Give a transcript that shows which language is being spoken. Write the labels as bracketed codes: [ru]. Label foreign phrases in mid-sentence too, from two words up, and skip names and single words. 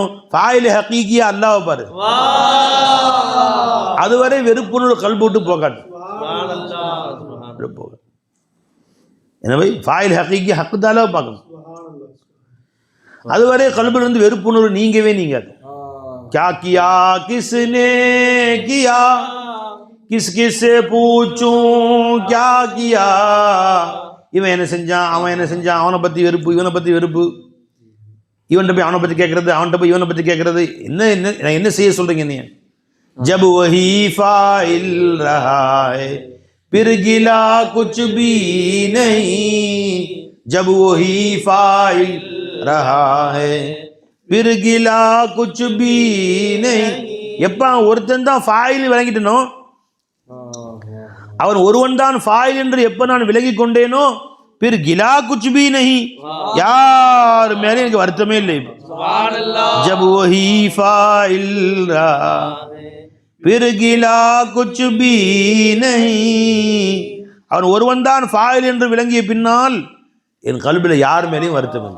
[ar] فاعل حقيقية [ta] அல்லாஹ் பாரு, அதுவரை வெறுப்புணர்வு கல்வி விட்டு போகாது. எனவே [ar] فاعل حقيقية حق تعالى [ta] பார்க்கணும். அதுவரை கல்வியில் இருந்து வெறுப்புணர்வு நீங்கவே நீங்காது. [ur] کیا کیا کس نے کیا، کس کس سے پوچھوں کیا کیا, [ta] இவன் என்ன செஞ்சான், அவன் என்ன செஞ்சான், அவனை பற்றி வெறுப்பு, இவனை பற்றி வெறுப்பு, இவன்கிட்ட போய் அவனை பற்றி கேட்கறது, அவன்கிட்ட போய் இவனை பற்றி கேட்கறது. என்ன என்ன நான் என்ன செய்ய சொல்றீங்க நீ? [ur] جب وہی فاعل رہا ہے پھر گلہ کچھ بھی نہیں، جب وہی فاعل رہا ہے پھر گلہ کچھ بھی نہیں. [ta] எப்ப ஒருத்தன் தான் ஃபாயில் விளங்கிட்டனோ, அவன் ஒருவன் தான் ஃபாயில் என்று எப்ப நான் விலகி கொண்டேனோ, [ur] پھر گلہ کچھ بھی نہیں, [ta] யார் மேலே எனக்கு வருத்தமே இல்லை. [ur] جب وہی فاعل رہا پھر گلہ کچھ بھی نہیں, [ta] அவன் ஒருவன் தான் ஃபாயில் என்று விளங்கிய பின்னால் என் கல்பில் யார் மேலேயும் வருத்தம் இல்லை.